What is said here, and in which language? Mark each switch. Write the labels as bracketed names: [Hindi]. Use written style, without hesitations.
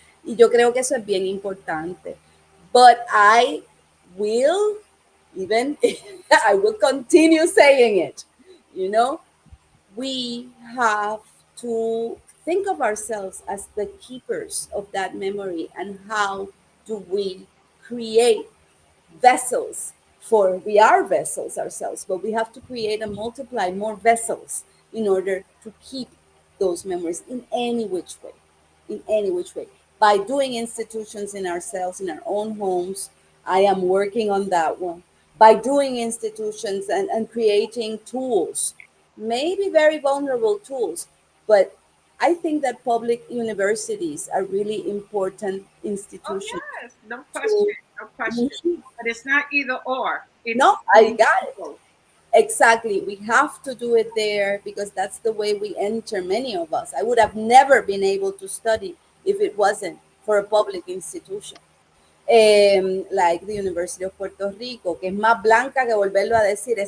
[Spanish] Y yo creo que eso es bien importante. [English] But I will, even I will continue saying it, you know, we have to think of ourselves as the keepers of that memory, and how do we create vessels for we are vessels ourselves, but we have to create and multiply more vessels in order to keep those memories in any which way, in any which way, by doing institutions in ourselves, in our own homes. I am working on that one, by doing institutions and creating tools, maybe very vulnerable tools, but I think that public universities are really important Oh institutions yes, no to. question, no question. But it's not either or. It's No, I got it. Exactly. We have to do it there because that's the way we enter, many of us. I would have never been able to study if it wasn't for a public institution. Like the University of Puerto Rico, [Spanish] que es más blanca que volverlo a decir.